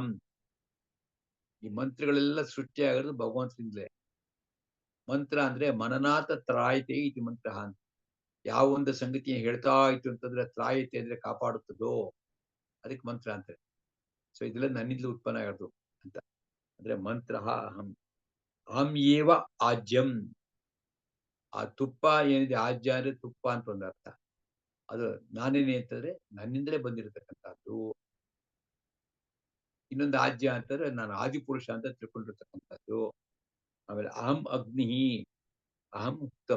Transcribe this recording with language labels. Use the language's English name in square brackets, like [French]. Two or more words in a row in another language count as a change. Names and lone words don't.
[Kannada] ಈ ಮಂತ್ರಗಳೆಲ್ಲ ಸೃಷ್ಟಿಯಾಗಿರೋದು ಭಗವಂತನಿಂದಲೇ. ಮಂತ್ರ ಅಂದ್ರೆ [Sanskrit] ಮನನಾಥ ತ್ರಾಯತೆ ಇತಿ ಮಂತ್ರಃ [Kannada] ಅಂತ. ಯಾವ ಒಂದು ಸಂಗತಿಯ ಹೇಳ್ತಾ ಇತ್ತು ಅಂತಂದ್ರೆ ತ್ರಾಯತೆ ಅಂದ್ರೆ ಕಾಪಾಡುತ್ತದೋ ಅದಕ್ಕೆ ಮಂತ್ರ ಅಂತಾರೆ. ಸೊ ಇದೆಲ್ಲ ನನ್ನಿಂದಲೂ ಉತ್ಪನ್ನ ಆಗಿರೋದು ಅಂತ. [Sanskrit] ಅಂದ್ರೆ ಮಂತ್ರಃ ಅಹಂ. ಅಹಂ ಏವ ಆಜ್ಯಂ. [Kannada] ಆ ತುಪ್ಪ ಏನಿದೆ, ಆಜ್ಯ ಅಂದ್ರೆ ತುಪ್ಪ ಅಂತ ಒಂದು ಅರ್ಥ. ಅದು ನಾನೇನೆ ಅಂತಂದ್ರೆ ನನ್ನಿಂದಲೇ ಬಂದಿರತಕ್ಕಂಥದ್ದು. ಇನ್ನೊಂದು ಆಜ್ಯ ಅಂತಂದ್ರೆ ನಾನು ಆದಿಪುರುಷ ಅಂತ ತಿಳ್ಕೊಂಡಿರ್ತಕ್ಕಂಥದ್ದು. [Sanskrit] ಆಮೇಲೆ ಅಹಂ ಅಗ್ನಿ, ಅಹಂ ಉಕ್ತಂ.